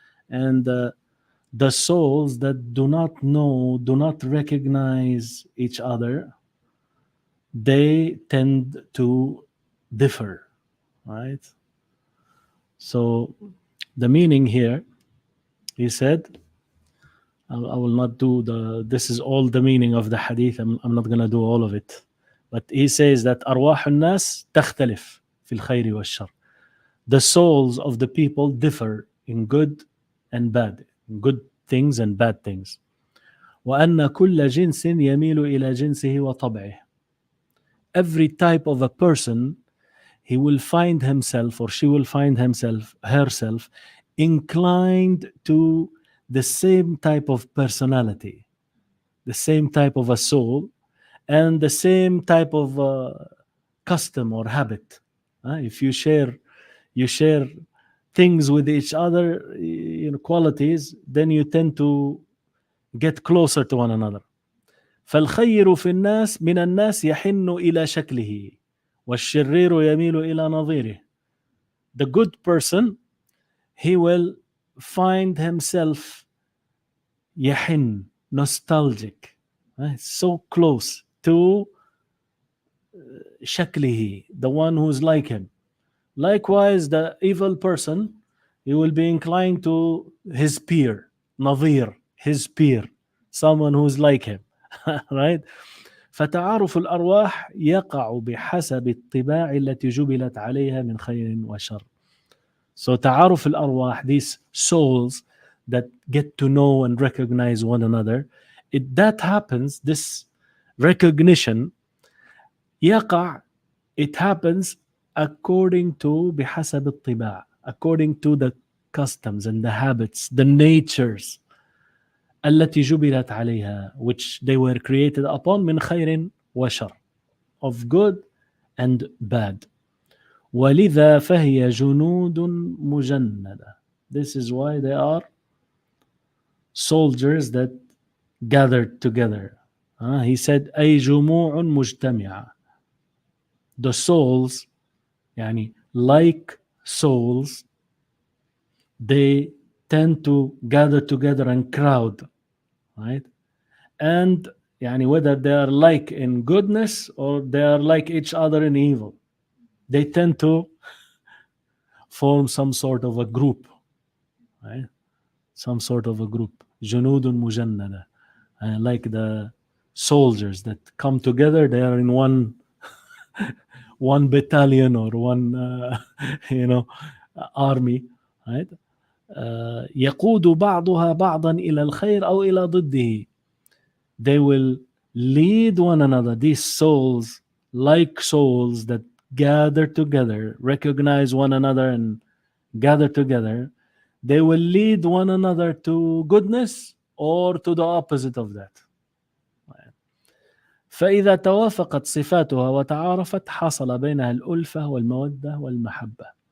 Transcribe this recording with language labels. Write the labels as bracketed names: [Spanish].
[English] And the souls that do not know, do not recognize each other, they tend to differ, right? So the meaning here, he said, I will not do this is all the meaning of the hadith. I'm not going to do all of it. But he says that [Arabic] أرواح الناس تختلف في الخير والشر. [English] The souls of the people differ in good and bad, in good things and bad things. [Arabic] وأن كل جنس يميل إلى جنسه وطبعه. [English] Every type of a person, he will find himself or she will find herself inclined to the same type of personality, the same type of a soul, and the same type of custom or habit. If you share things with each other, qualities, then you tend to get closer to one another. [Arabic] فالخير في الناس من الناس يحن إلى شكله والشرير يميل إلى نظيره. [English] The good person, he will find himself يحن, nostalgic, so close to شكله, the one who's like him. Likewise, the evil person, he will be inclined to his peer, نظير, his peer, someone who's like him. Right? [Arabic] فتعارف الأرواح يقع بحسب الطباع التي جبلت عليها من خير وشر. So تعارف الأرواح, [English] these souls, that get to know and recognize one another, that happens, this recognition يقع, it happens according to [Arabic] بحسب الطباع, [English] according to the customs and the habits, the natures [Arabic] التي جبلت عليها, [English] which they were created upon, [Arabic] من خير وشر, [English] of good and bad. [Arabic] ولذا فهي جنود مجندة. [English] This is why they are soldiers that gathered together. He said [Arabic] أي جموع مجتمعة. [English] The souls, يعني like souls, they tend to gather together and crowd, right? And يعني whether they are like in goodness or they are like each other in evil, they tend to form some sort of a group, right? Some sort of a group. [Arabic] جنود مجندة, [English] like the soldiers that come together, they are in one battalion or one army, right? [Arabic] يقود بعضها بعضا إلى الخير أو إلى ضده. [English] They will lead one another, these souls, like souls that gather together, recognize one another and gather together, they will lead one another to goodness or to the opposite of that. [Arabic] فإذا توافقت صفاتها وتعارفت حصل بينها الألفة والمودة والمحبة.